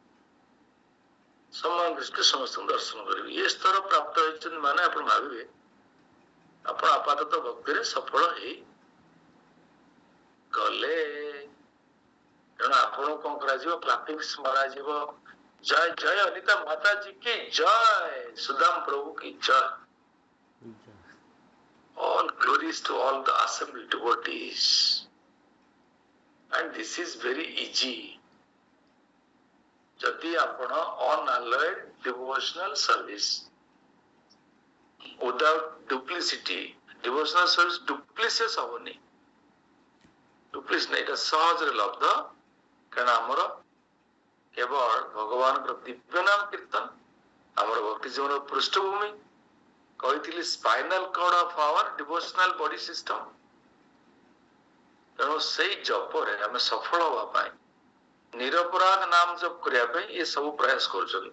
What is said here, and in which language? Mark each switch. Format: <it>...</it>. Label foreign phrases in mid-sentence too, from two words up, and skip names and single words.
<or>ସମାନ ଦୃଷ୍ଟିରେ ସମସ୍ତଙ୍କୁ ଦର୍ଶନ କରିବେ। ଏ ସ୍ତର ପ୍ରାପ୍ତ ହେଇଛନ୍ତି ମାନେ ଆପଣ ଭାବିବେ ଆପଣ ଆପାତତଃ ଭକ୍ତିରେ ସଫଳ ହେଇ ଗଲେ। ତେଣୁ ଆପଣଙ୍କୁ କଣ କରାଯିବ? କ୍ଲାପିଂସ୍ ମରାଯିବ।</or> <hi>ଜୟ ଜୟ ଅନିତା ମାତାଜୀ की जय, सुदाम प्रभु की जय।</hi> <en>All glories to all the assembled devotees. And this is very easy.</en> <or>ଯଦି ଆପଣ</or> <en>unalloyed devotional service without duplicity, devotional service duplicitous</en> <or>ହବନି, ଡୁପ୍ଲିସିଟି ଏଇଟା ସହଜରେ ଲବ୍ଧ। କାରଣ ଆମର କେବଳ ଭଗବାନଙ୍କର ଦିବ୍ୟ ନାମ କୀର୍ତ୍ତନ ଆମର ଭକ୍ତି ଜୀବନର ପୃଷ୍ଠଭୂମି।</or> <en>କହିଥିଲି spinal cord of our devotional body system.</en> <or>ତେଣୁ ସେଇ ଜପରେ ଆମେ ସଫଳ ହବା ପାଇଁ, ନିରପରାଧ ନାମ ଜପ କରିବା ପାଇଁ ଏ ସବୁ ପ୍ରୟାସ କରୁଛନ୍ତି।</or>